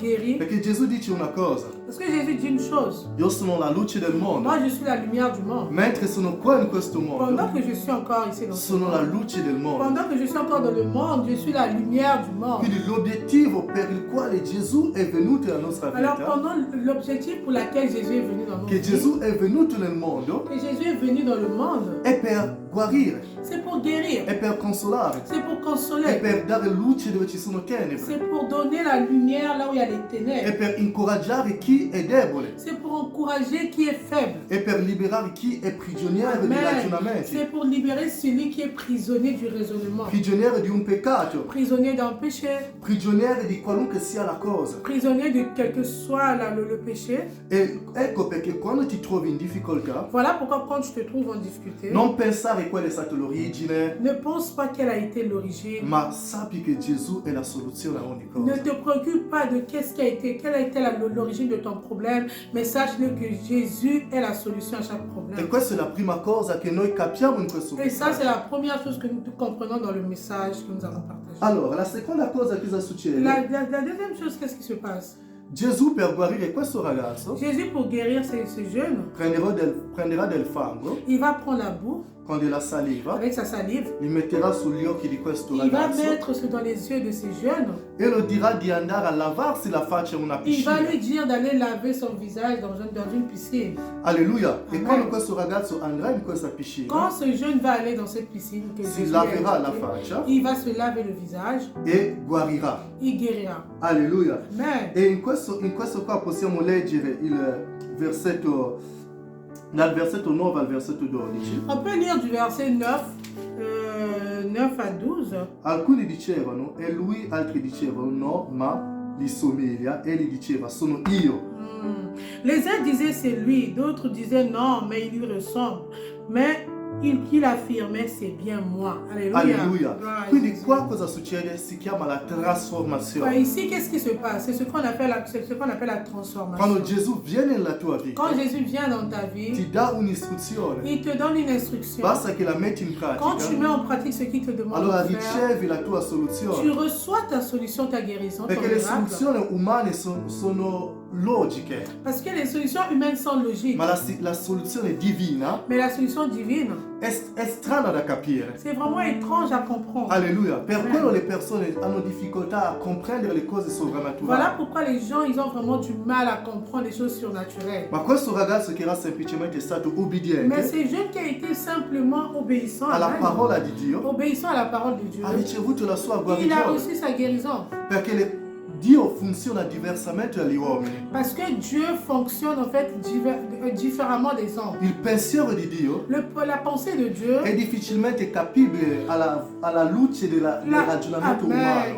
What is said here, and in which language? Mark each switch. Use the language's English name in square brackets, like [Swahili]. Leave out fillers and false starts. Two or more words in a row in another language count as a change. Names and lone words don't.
[Italian] Perché Gesù dice una cosa, [French] Parce que Jésus dit une chose. [Italian] Io sono la luce del mondo. [French] Moi, je suis la lumière du monde. [Italian] Mentre sono qua in questo mondo, [French] Pendant que je suis encore ici dans ce [Italian] sono la [French] monde, [Italian] luce del mondo. [French] pendant que je suis encore dans le monde, je suis la lumière du monde. [Italian] Quindi l'obiettivo per il quale Gesù è venuto nella nostra [French] Alors, [Italian] vita, [French] pendant l'objectif pour lequel Jésus est venu dans notre [Italian] che [French] vie, [Italian] Gesù è venuto nel mondo, [French] que Jésus est venu dans le monde, [Italian] è per guarire, [French] c'est pour guérir, [Italian] è per consolare, [French] c'est pour [Italian] è [French] consoler, [Italian] per dare luce dove ci sono tenebre, [French] c'est pour donner la lumière là où il y a les [Italian] è [French] ténèbres, [Italian] per incoraggiare chi è debole, [French] c'est pour encourager qui est faible. [Italian] è per liberare chi è prigioniero di [French] Amen. [Italian] ragionamenti, [French] C'est pour libérer celui qui est prisonnier du raisonnement, [Italian] prigioniero di un peccato, [French] prisonnier d'un péché, [Italian] prigioniero di qualunque sia la cosa. [French] prisonnier de quel que soit le péché. [Italian] E ecco perché quando ti trovi in difficoltà, [French] Voilà pourquoi quand tu te trouves en difficulté, [Italian] non pensare qual è stata l'origine, [French] ne pense pas quelle a été l'origine. [Italian] ma sappi che Gesù è la soluzione a ogni [French] Ne [Italian] cosa. [French] te préoccupe pas de qu'est-ce qui a été, quelle a été l'origine de ton problème, mais sache-le que Jésus est la solution à chaque [Italian] E [French] problème. [Italian] questa è la prima cosa che noi capiamo in questo [French] Et ça, c'est [Italian] messaggio. [French] la première chose que nous comprenons dans le message que nous avons partagé. [Italian] Allora, la seconda cosa che succede? [French] La deuxième chose, qu'est-ce qui se passe? [Italian] Gesù per guarire questo ragazzo [French] Jésus, pour guérir ce jeune, [Italian] prenderà del fango [French] il va prendre la boue [Italian] con della saliva, [French] avec sa salive, [Italian] li metterà sugli occhi di questo [French] il va [Italian] ragazzo [French] mettre dans les yeux de ce jeune, [Italian] e lo dirà di andare a lavarsi la faccia in una [French] il va [Italian] piscina. [French] lui dire d'aller laver son visage dans une piscine. [Italian] Alleluia. E [French] Amen. [Italian] quando questo ragazzo andrà in questa [French] Quand [Italian] piscina, [French] ce jeune va aller dans cette piscine, que [Italian] si [French] Jésus a [Italian] laverà la [French] indiqué, [Italian] faccia [French] il va se laver le visage, [Italian] e guarirà. [French] il guérira. [Italian] Alleluia. [French] Amen. [Italian] E in questo qua possiamo leggere il versetto, dal versetto 9 al versetto 12. [French] On peut lire du verset 9, 9 à 12. [Italian] Alcuni dicevano e lui, altri dicevano no, ma gli somiglia. E gli diceva sono io. [French] Les uns disaient c'est lui, d'autres disaient non, mais il lui ressemble. Mais il affirmait c'est bien moi. Alléluia. [Italian] Alleluia. [French] Gloire à [Italian] Quindi [French] Jésus. [Italian] qua cosa succede? Si chiama la [French] Ouais, [Italian] trasformazione. [French] ici, qu'est-ce qui se passe? C'est ce qu'on appelle, la transformation. [Italian] Quando Gesù viene nella tua vita, [French] Quand Jésus vient dans ta vie, [Italian] ti dà un'istruzione. [French] il te donne une instruction. [Italian] Basta che la metti in [French] Quand tu mets [Italian] pratica, [French] en pratique ce qu'il te demande [Italian] allora [French] de faire, [Italian] ricevi la tua [French] tu [Italian] soluzione. [French] reçois ta solution, ta guérison, ton [Italian] Perché le [French] miracle. [Italian] soluzioni umane sono logiche, [French] Parce que les solutions humaines sont logiques. [Italian] ma la soluzione divina [French] Mais la solution divine, [Italian] è strana da capire. [French] c'est vraiment étrange à comprendre. [Italian] Alleluia. Per [French] Amen. [Italian] quello le persone hanno difficoltà a comprendere le cose [French] Voilà [Italian] sovrannaturali. [French] pourquoi les gens, ils ont vraiment du mal à comprendre les choses surnaturelles. [Italian] Ma questo ragazzo che era semplicemente stato [French] Mais [Italian] ubbidiente [French] ce jeune qui a été simplement obéissant [Italian] alla [French] Amen, [Italian] parola di Dio [French] obéissant à la parole de Dieu, [Italian] ha ricevuto la sua [French] il a [Italian] guarigione. [French] reçu sa guérison. [Italian] Perché Dio funziona diversamente dagli uomini. [French] Parce que Dieu fonctionne en fait différemment des hommes. [Italian] Il pensiero di Dio [French] La pensée de Dieu, [Italian] è difficilmente capibile alla luce del ragionamento [French] Amen. [Italian] umano.